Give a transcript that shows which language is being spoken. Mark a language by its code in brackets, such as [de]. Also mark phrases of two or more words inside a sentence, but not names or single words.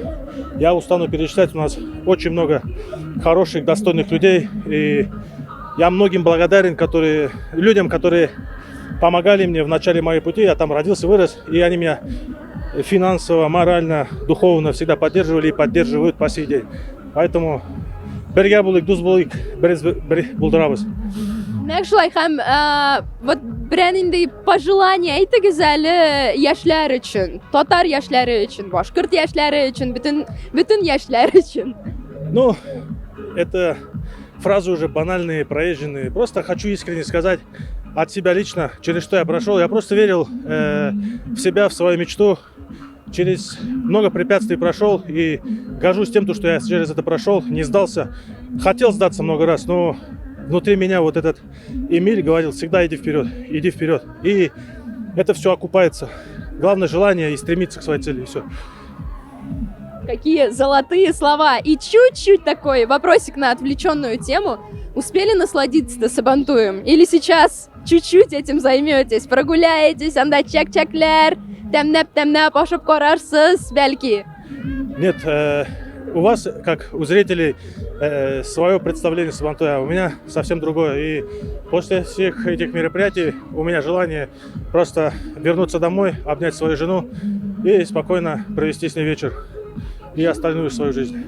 [ru] Я устану перечислять, у нас очень много хороших, достойных людей. И Я многим благодарен, людям, которые помогали мне в начале моей пути. Я там родился, вырос, и они меня финансово, морально, духовно всегда поддерживали и поддерживают по сей день. [kk] Поэтому бірге болайық, дос болайық, бір болдырабыз. [tt] Нәкшылай һәм вот бірәнендей пожелания әйтегез әле яшьләр өчен, татар яшьләре өчен, башкорт яшьләре өчен, bütün яшьләр өчен. [ru] Ну, это фразы уже банальные, проезженные. Просто хочу искренне сказать от себя лично, через что я прошел. Я просто верил в себя, в свою мечту. Через много препятствий прошел и горжусь тем, что я через это прошел, не сдался. Хотел сдаться много раз, но внутри меня вот этот Эмиль говорил: всегда иди вперед, иди вперед. И это все окупается. Главное желание и стремиться к своей цели, и все. Какие золотые слова. И чуть-чуть такой вопросик на отвлеченную тему. Успели насладиться Сабантуем? Или сейчас чуть-чуть этим займетесь? [tt] Прогуляетесь, анда чак-чаклер, тәмнәп ашып карарсыз, бәлки? [ru] Нет, у вас, как у зрителей, свое представление Сабантуя, у меня совсем другое. И после всех этих мероприятий у меня желание просто вернуться домой, обнять свою жену и спокойно провести с ней вечер и остальную свою жизнь.